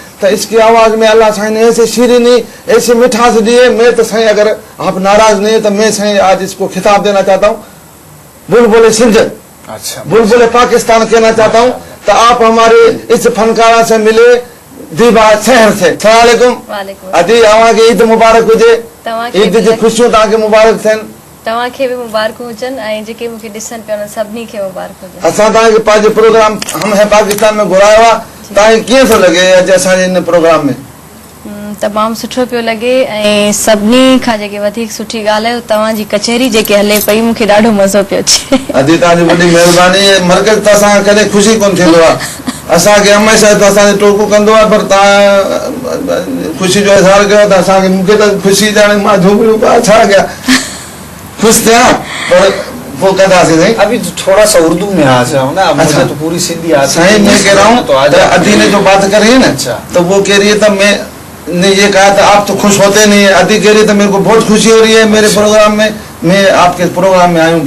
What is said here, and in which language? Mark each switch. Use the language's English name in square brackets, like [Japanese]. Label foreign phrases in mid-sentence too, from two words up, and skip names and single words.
[Urdu] تو اس کی آواز میں اللہ سائیں نے ایسے شیرینی، ایسی مٹھاس دی ہے. میں تو سائیں اگر آپ ناراض نہیں ہے تو میں سائیں آج اس کو خطاب دینا چاہتا ہوں، بلبل سندھ, اچھا, بلبل پاکستان کہنا چاہتا ہوں۔ تو آپ ہمارے اس فنکارہ سے ملے دیبا شہر سے. [Arabic] السلام عليكم. [Sindhi] अदी अवांखे ईद मुबारक हुजे, ईद जी खुशियों तव्हांखे मुबारक थियनि। तव्हांखे भी मुबारक हुजनि ऐं जेके मूंखे ॾिसनि पिया उन्हनि सभिनी खे मुबारक हुजनि। असां तव्हांखे पंहिंजे प्रोग्राम हम है पाकिस्तान में घुरायो आहे, तव्हांखे कीअं थो लॻे अॼु असांजे हिन प्रोग्राम में? तमामु सुठो पियो लॻे ऐं सभिनी खां जेके वधीक सुठी ॻाल्हि आहे तव्हांजी कचहरी जेके हले पई, मूंखे ॾाढो मज़ो पियो अचे। अदी तव्हांजी वॾी महिरबानी। मरकज़ त असांखे कॾहिं ख़ुशी कोन थींदो आहे, असांखे हमेशह त असांखे टोकू कंदो आहे, पर तव्हां ख़ुशी जो इज़हार कयो त असांखे, मूंखे त ख़ुशी ॼाणे मां झूमियूं पिया छा कयां, खुश थियां। [Urdu] پر وہ کہتا ہے ابھی تو تھوڑا سا اردو میں آ جاؤ نا۔ اچھا، مجھے تو پوری سندھی آتی ہے. سائیں میں کہہ رہا ہوں تو آج ادی نے جو بات کری ہے نا, اچھا, تو وہ کہہ رہی ہے، تو میں نے یہ کہا تھا آپ تو خوش ہوتے نہیں ہے. ادی کہہ رہی ہے تو میرے کو بہت خوشی ہو رہی ہے میرے پروگرام میں، میں آپ کے پروگرام میں آیا ہوں.